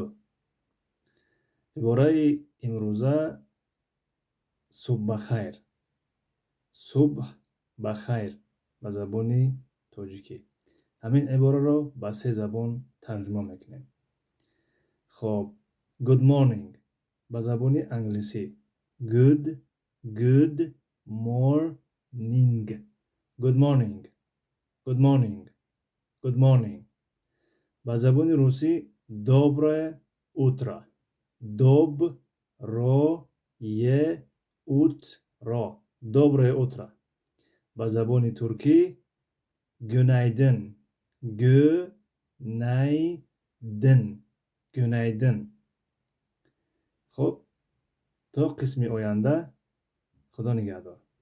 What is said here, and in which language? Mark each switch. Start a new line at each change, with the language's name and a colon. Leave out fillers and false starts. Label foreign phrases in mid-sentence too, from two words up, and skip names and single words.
Tajik: Ибораи имрӯза субҳ ба хайр. Субҳ ба хайр ба забони тоҷикӣ. Ҳамин ибораро ба се забон тарҷума мекунем. Хоб,
English: good morning
Tajik: ба забони англисӣ.
English: Good morning. Good morning. Good morning. Good morning.
Tajik: Ба забони русӣ
Russian: доброе утро. Доброе утро. Доброе утро.
Tajik: Ба забони туркӣ гюнайдин.
Turkish: Гюнайдин. Гюнайдин.
Tajik: хуб, то қисми оянда худо нигаҳдор.